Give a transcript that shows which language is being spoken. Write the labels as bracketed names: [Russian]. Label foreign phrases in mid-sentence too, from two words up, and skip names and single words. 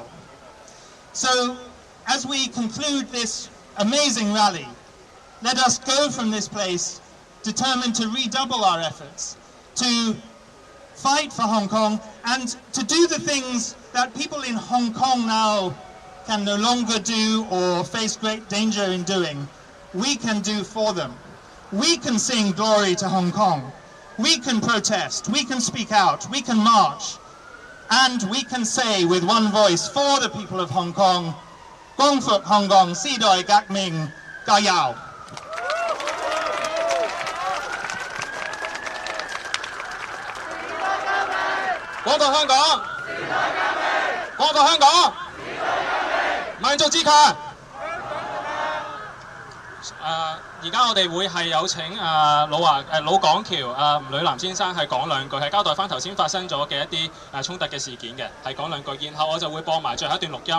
[English] So, as we conclude this amazing rally, let us go from this place determined to redouble our efforts, to fight for Hong Kong, and to do the things that people in Hong Kong now can no longer do or face great danger in doing. We can do for them. We can sing glory to Hong Kong. We can protest. We can speak out. We can march. And we can say with one voice for the people of Hong Kong, [Cantonese] 光復香港，時代革命, 加油. 光復香港，光復香港，民族自強。而家我哋會係有請老港橋吳女南先生係講兩句，係交代翻頭先發生咗嘅一啲衝突嘅事件嘅，係講兩句，然後我就會播埋最後一段錄音。